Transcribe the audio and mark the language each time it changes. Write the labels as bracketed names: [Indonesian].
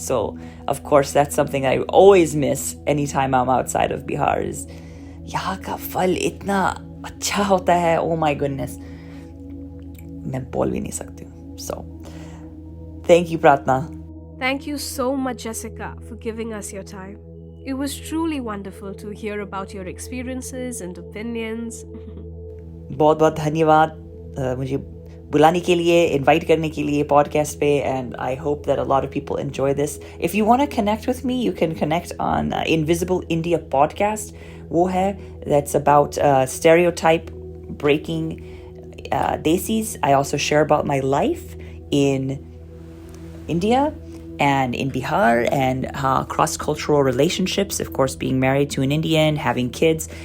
[English] So of course that's something I always miss anytime I'm outside of Bihar is [Hindi] यहाँ का फल इतना अच्छा होता है. [English] Oh my goodness, [Hindi] मैं बोल भी नहीं सकती हूँ. [English] So thank you, Pratna. Thank you so much, Jessica, for giving us your time. It was truly wonderful to hear about your experiences and opinions. [Hindi] बहुत बहुत धन्यवाद मुझे बुलाने के लिए, इनवाइट करने के लिए पॉडकास्ट पे, [English] and I hope that a lot of people enjoy this. If you want to connect with me, you can connect on Invisible India podcast. [Hindi] वो है [English] that's about stereotype breaking desis. I also share about my life in India and in Bihar and cross-cultural relationships, of course, being married to an Indian, having kids.